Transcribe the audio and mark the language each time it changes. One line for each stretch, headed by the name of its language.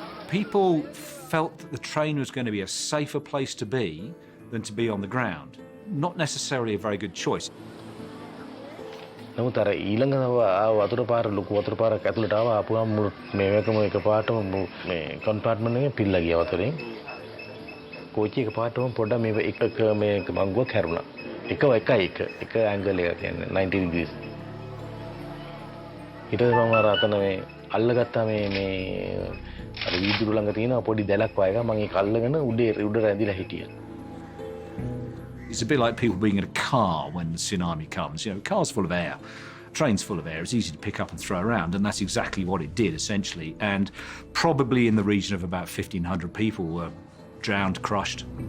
English: People felt that the train was going to be a safer place to be than to be on the ground. Not necessarily a very good choice.
Sinhala: නමුත් අර ඊළඟ වතුර පාර ලොකු වතුර පාරක් ඇතුළට ආවා ආපුවම මේකම එකපාරටම මේ කම්පාර්ට්මන්ට් එකේ පිල්ලා ගියා වතුරෙන් කෝච්චි එකපාරටම පොඩ්ඩක් මේ එක මේ මංගුවක් හැරුණා එක ඇන්ගල් එක කියන්නේ 90 degrees ඊට පස්සේ මම අර අතන මේ අල්ලගත්තා මේ අර වීදුරු ළඟ තියෙන පොඩි දැලක් වගේ එකක් මම ඒක අල්ලගෙන උඩ රැඳිලා හිටියා.
English: It's a bit like people being in a car when the tsunami comes. You know, a car's full of air, a train's full of air. It's easy to pick up and throw around, and that's exactly what it did, essentially. And probably in the region of about 1,500 people were drowned, crushed.